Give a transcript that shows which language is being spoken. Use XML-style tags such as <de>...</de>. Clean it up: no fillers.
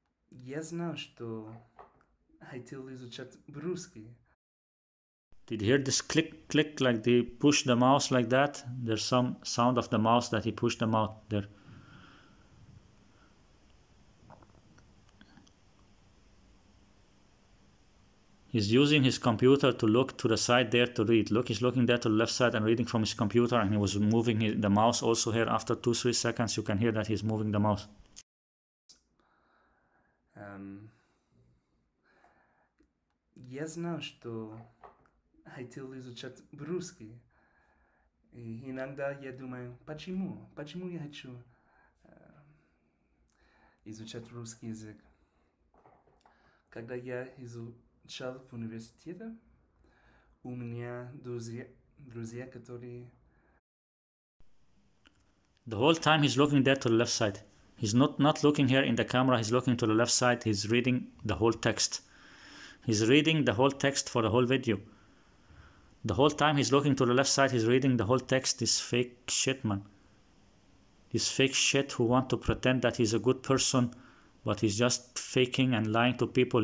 <ru>Я знал, что хотел изучать по-русски.</ru> <en>Did you hear this click like they push the mouse like that? There's some sound of the mouse that he pushed them out there. He's using his computer to look to the side there to read. Look, he's looking there to the left side and reading from his computer, and he was moving the mouse also here. After 2-3 seconds, you can hear that he's moving the mouse.</en> <ru>Я знал, что хотел изучать по-русски. И иногда я думаю, почему я хочу изучать русский язык. Когда я изучал в университете, у меня друзья, которые...</ru> <en>The whole time he's looking there to the left side. He's not looking here in the camera, he's looking to the left side, he's reading the whole text. He's reading the whole text for the whole video. The whole time he's looking to the left side, he's reading the whole text. This fake shit, man. This fake shit who want to pretend that he's a good person, but he's just faking and lying to people.</en>